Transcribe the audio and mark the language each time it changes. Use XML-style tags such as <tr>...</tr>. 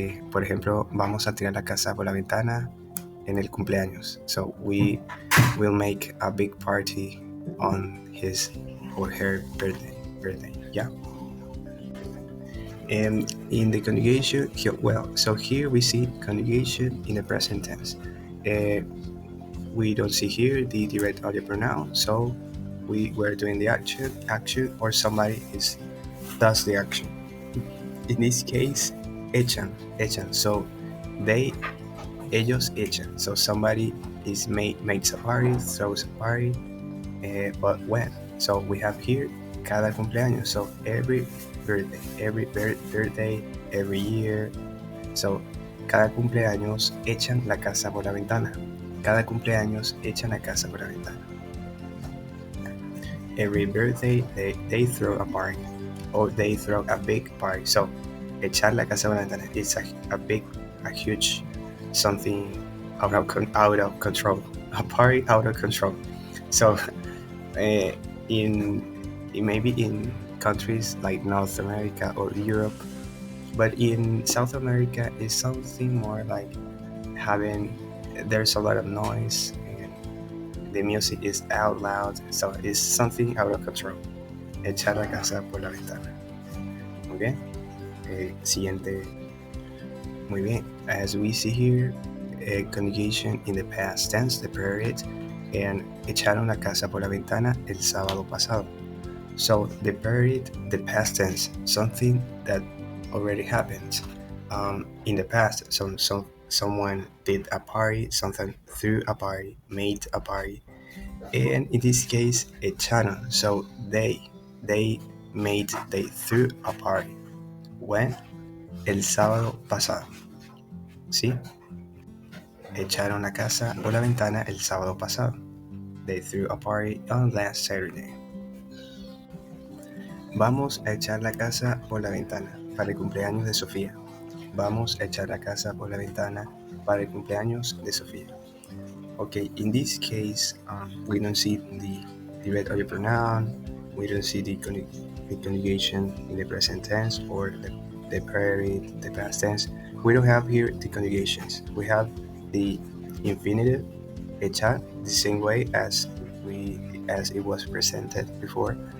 <es>Por ejemplo, vamos a tirar la casa por la ventana en el cumpleaños.</es> <en>So we will make a big party on his or her birthday. Yeah. And in the conjugation, so here we see conjugation in the present tense. We don't see here the direct audio pronoun, so we were doing the action, or somebody does the action. In this case, echan. So</en> <es>ellos echan.</es> <en>So somebody makes a party, throws a party, but when? So we have here</en> <es>cada cumpleaños.</es> <en>So every birthday, every year.</en> <es>So cada cumpleaños echan la casa por la ventana. Cada cumpleaños echan la casa por la ventana.</es> <en>Every birthday they throw a party, or they throw a big party. So</en> <es>echar la casa por la ventana</es> <en>is a huge something out of control, a party out of control. So in maybe in countries like North America or Europe, but in South America is something more like there's a lot of noise and the music is out loud, so it's something out of control.</en> <es>Echar la casa por la ventana. Okay. Siguiente. Muy bien.</es> <en>As we see here, a conjugation in the past tense, the period, and</en> <es>echaron la casa por la ventana el sábado pasado.</es> <en>So the period, the past tense, something that already happened in the past. Someone did a party, something threw a party, made a party, and in this case, echaron. So they threw a party. When?</en> <es>El sábado pasado. ¿Sí? Echaron la casa por la ventana el sábado pasado.</es> <en>They threw a party on last Saturday.</en> <es>Vamos a echar la casa por la ventana para el cumpleaños de Sofía. Vamos a echar la casa por la ventana para el cumpleaños de Sofía.</es> <en>Okay, in this case, we don't see the direct audio pronoun, we don't see the conjugation in the present tense or the period, the past tense. We don't have here the conjugations. We have the infinitive, echar, the same way as it was presented before.</en>